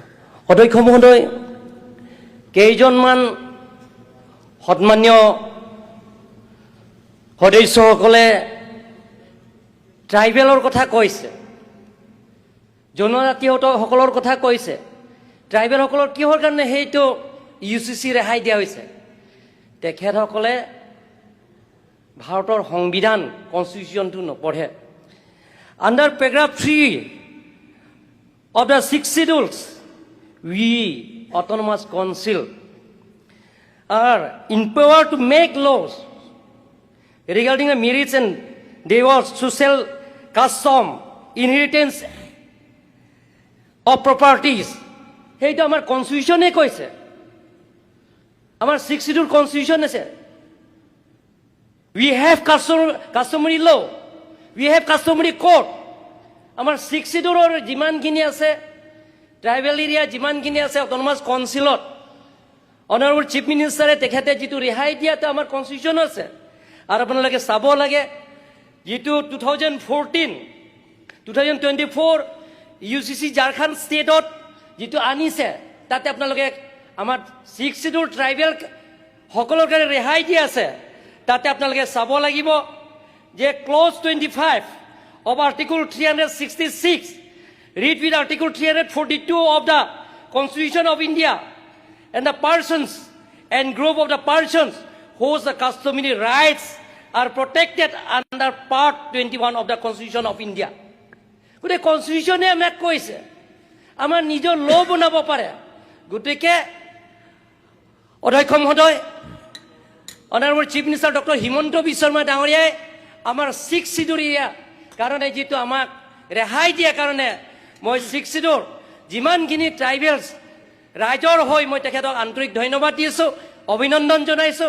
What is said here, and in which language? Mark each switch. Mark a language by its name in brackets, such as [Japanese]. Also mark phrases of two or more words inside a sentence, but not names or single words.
[Assamese] অধ্যক্ষ মহোদয়, কেইজনমান সন্মানীয় সদস্যসকলে ট্ৰাইবেলৰ কথা কৈছে, জনজাতীয়সকলৰ কথা কৈছে। ট্ৰাইবেলসকলৰ কিহৰ কাৰণে সেইটো UCC ৰেহাই দিয়া হৈছে? তেখেতসকলে ভাৰতৰ সংবিধান কনষ্টিটিউশ্যনটো নপঢ়ে। [English] under paragraph 3 of the 6 schedules, we autonomous council are empowered to make laws regarding the marriage and divorce, social custom, inheritance of properties. [Assamese] সেইটো আমাৰ কনষ্টিটিউশ্যনে কৈছে, আমাৰ 6 schedule কনষ্টিটিউশ্যন আছে। [English] We have customary law, we have customary court. [Assamese] আমাৰ 6 schedule যিমানখিনি আছে, [English] tribal area [Assamese] যিমানখিনি আছে, অট'নমাছ কাউন্সিলত [English] Honourable Chief Ministerে [Assamese] তেখেতে যিটো ৰেহাই দিয়াটো আমাৰ কনষ্টিটিউশ্যন আছে। আৰু আপোনালোকে চাব লাগে, যিটো 2024 UCC ঝাৰখণ্ড ষ্টেটত যিটো আনিছে, তাতে আপোনালোকে আমাৰ 6 schedule ট্ৰাইবেল সকলৰ কাৰণে ৰেহাই দি আছে। তাতে আপোনালোকে চাব লাগিব যে [English] ক্লজ 25 of Article 366, read with Article 342 of the Constitution of India, and the persons and group of the persons whose the customary rights are protected under Part 21 of the Constitution of India. [Assamese] গোটেই কনষ্টিটিউশ্যনে আমাক কৈছে আমাৰ নিজৰ ল বনাব পাৰে। গতিকে অধ্যক্ষ মহোদয়, [English] Honourable Chief Minister [Assamese] ডক্টৰ হিমন্ত বিশ্ব শৰ্মা ডাঙৰীয়াই আমাৰ 6 schedule কাৰণে যিটো আমাক ৰেহাই দিয়াৰ কাৰণে মই 6 schedule যিমানখিনি ট্ৰাইবেলছ ৰাইজৰ হৈ মই তেখেতক আন্তৰিক ধন্যবাদ দিছোঁ, অভিনন্দন জনাইছোঁ।